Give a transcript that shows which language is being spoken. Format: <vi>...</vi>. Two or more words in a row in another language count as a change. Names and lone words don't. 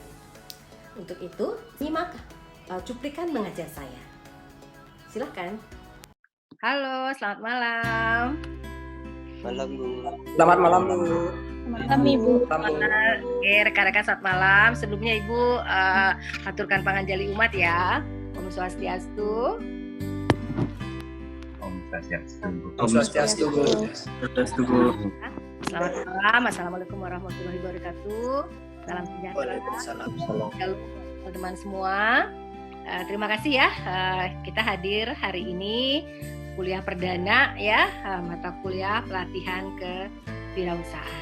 <id>Untuk itu, nyimak cuplikan mengajar saya. Silakan. Halo, selamat malam. Malam, Bu. Selamat malam, Bu. Malam, Ibu. Oke, rekan-rekan selamat malam. Sebelumnya Ibu aturkan</id> <ban>panganjali umat</ban> <id>ya.</id> <ban>Om Swastiastu. Om Swastiastu. Om Swastiastu, Bu.</ban> <id>Selamat malam.</id> <ar>السلام عليكم ورحمة الله وبركاته.</ar> <id>Salam sejahtera.</id> <ar>Waalaikumsalam.</ar> <id>Teman-teman semua. Terima kasih ya. Kita hadir hari ini kuliah perdana ya, mata kuliah pelatihan kewirausahaan.</id>